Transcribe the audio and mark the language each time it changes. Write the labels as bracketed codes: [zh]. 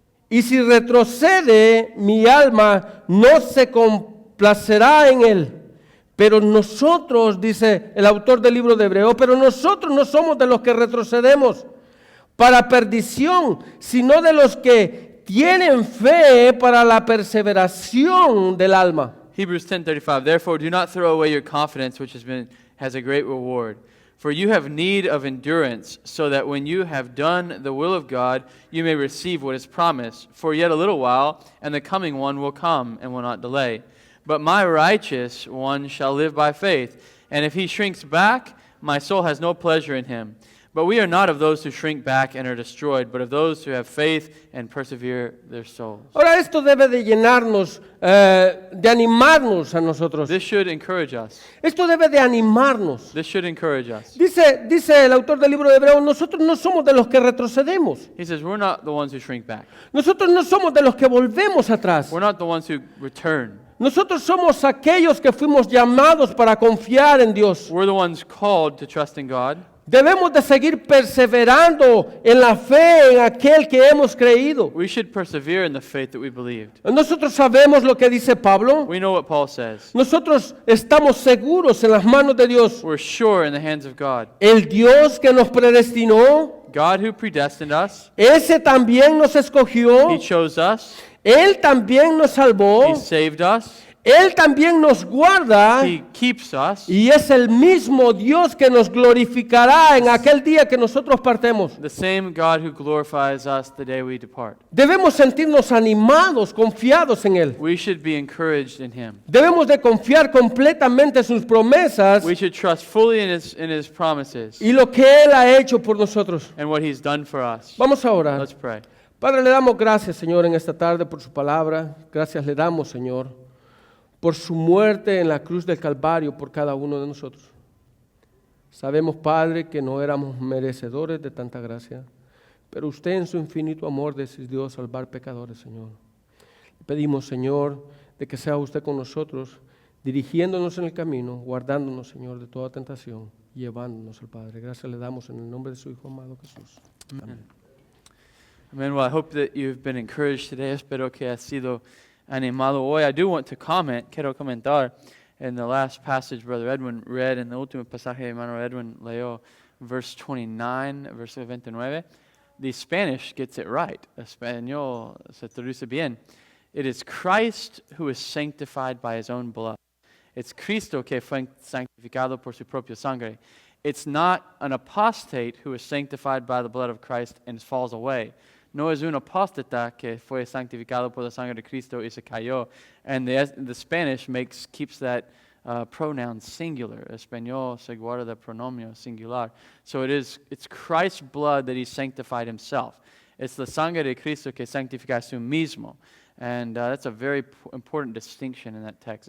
[es] Y si retrocede, mi alma no se complacerá en él. Pero nosotros, dice el autor del libro de Hebreos, pero nosotros no somos de los que retrocedemos para perdición, sino de los que tienen fe para la perseveración del alma. [en] Hebrews 10:35. Therefore, do not throw away your confidence, which has a great reward. For you have need of endurance, so that when you have done the will of God, you may receive what is promised. For yet a little while, and the coming one will come and will not delay. But my righteous one shall live by faith, and if he shrinks back, my soul has no pleasure in him. But we are not of those who shrink back and are destroyed, but of those who have faith and persevere their souls. [es] Ahora esto debe de llenarnos, de animarnos a nosotros. [en] This should encourage us. [es] Esto debe de animarnos. [en] This should encourage us. [es] Dice el autor del libro de Hebreos, nosotros no somos de los que retrocedemos. [en] He says, we're not the ones who shrink back. [es] Nosotros no somos de los que volvemos atrás. [en] We're not the ones who return. [es] Nosotros somos aquellos que fuimos llamados para confiar en Dios. [en] We're the ones called to trust in God. [es] Debemos de seguir perseverando en la fe en aquel que hemos creído. [en] We should persevere in the faith that we believed. [es] Nosotros sabemos lo que dice Pablo. [en] We know what Paul says. [es] Nosotros estamos seguros en las manos de Dios. [en] We're sure in the hands of God. [es] El Dios que nos predestinó, [en] God who predestined us, [es] ese también nos escogió. [en] He chose us, [es] Él también nos salvó. [en] He saved us, [es] Él también nos guarda. [en] He keeps us. [es] Y es el mismo Dios que nos glorificará en aquel día que nosotros partemos. [en] The same God who glorifies us the day we depart. [es] Debemos sentirnos animados, confiados en Él. [en] We should be encouraged in Him. [es] Debemos de confiar completamente en sus promesas [en] We should trust fully in His promises [es] y lo que Él ha hecho por nosotros. [en] and what He's done for us. [es] Vamos a orar. [en] Let's pray. [es] Padre, le damos gracias, Señor, en esta tarde por su palabra. Gracias le damos, Señor, por su muerte en la cruz del Calvario por cada uno de nosotros. Sabemos, Padre, que no éramos merecedores de tanta gracia, pero usted en su infinito amor decidió salvar pecadores, Señor. Le pedimos, Señor, de que sea usted con nosotros, dirigiéndonos en el camino, guardándonos, Señor, de toda tentación, llevándonos al Padre. Gracias le damos en el nombre de su Hijo amado Jesús. Amén. [en] Amen. Well, I hope that you've been encouraged today. [es] Espero que has sido animado hoy. [en] I do want to comment, [es] quiero comentar, [en] in the last passage Brother Edwin read, [es] en el último pasaje hermano Edwin leyó, [en] verse 29, [es] verso 29. [en] The Spanish gets it right. [es] Español se traduce bien. [en] It is Christ who is sanctified by His own blood. It's [es] Cristo que fue santificado por su propia sangre. [en] It's not an apostate who is sanctified by the blood of Christ and falls away. [es] no es un apóstata que fue santificado por la sangre de Cristo y se cayó. [en] And the Spanish keeps that pronoun singular. [es] Español se guarda [en] the pronomio singular. So it's Christ's blood that he sanctified himself. It's [es] la sangre de Cristo que sanctifica a sí mismo. [en] And that's a very important distinction in that text.